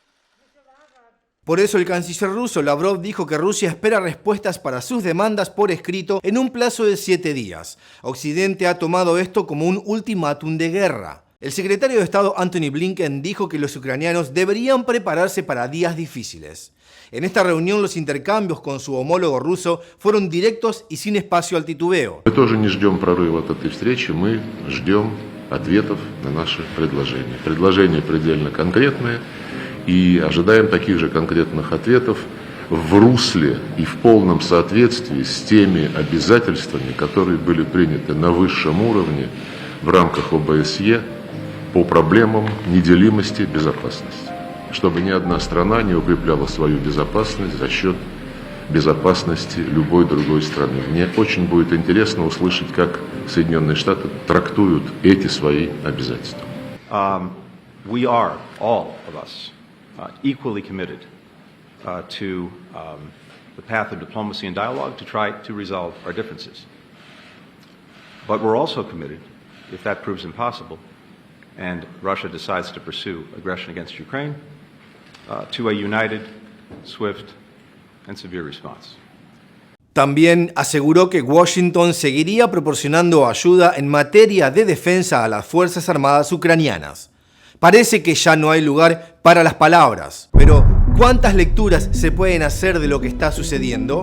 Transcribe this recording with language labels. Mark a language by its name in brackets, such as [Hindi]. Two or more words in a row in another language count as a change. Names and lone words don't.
[Spanish] Por eso el canciller ruso Lavrov dijo que Rusia espera respuestas para sus demandas por escrito en un plazo de 7 días. Occidente ha tomado esto como un ultimátum de guerra. El secretario de Estado Antony Blinken dijo que los ucranianos deberían prepararse para días difíciles. En esta reunión los intercambios con su homólogo ruso fueron directos y sin espacio al titubeo. [Russian] Мы тоже не ждем прорыва от этой встречи, мы ждем ответов на наши предложения. Предложения предельно конкретные и ожидаем таких же конкретных ответов в русле и в полном соответствии с теми обязательствами, которые были приняты на высшем уровне в рамках ОБСЕ по проблемам неделимости безопасности, чтобы ни одна страна не укрепляла свою безопасность за счет безопасности любой другой страны. Мне очень будет интересно услышать, как Соединенные Штаты трактуют эти свои обязательства. [English] We are, all of us, equally committed to the path of diplomacy and dialogue to try to resolve our differences. But we're also committed, if that proves impossible, and Russia decides to pursue aggression against Ukraine, to a united, swift, and severe response. [Spanish] También aseguró que Washington seguiría proporcionando ayuda en materia de defensa a las Fuerzas Armadas ucranianas. Parece que ya no hay lugar para las palabras, pero ¿cuántas lecturas se pueden hacer de lo que está sucediendo?